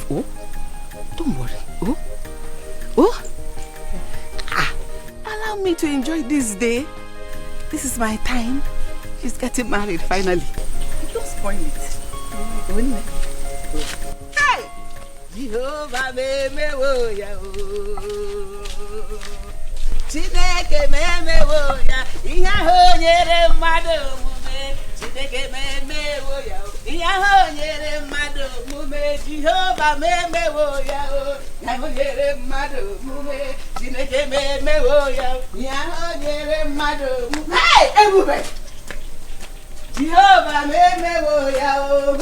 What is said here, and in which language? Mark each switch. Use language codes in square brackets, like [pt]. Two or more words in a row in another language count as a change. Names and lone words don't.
[en] Oh? Don't worry. Oh? Allow me to enjoy this day. This is my time. She's getting married finally. Don't spoil it. Hey! [ig] Jehovah me wo ya o. Chineke me wo ya. Ihe ahụ nyere mmadụ omume. Chineke me wo ya o. Ihe ahụ nyere mmadụ omume. Jehovah me wo ya o. Ihe ahụ nyere mmadụ omume. Chineke me wo ya o. Ihe ahụ nyere mmadụ omume. Hey! Ebube! Jehovah me wo ya o.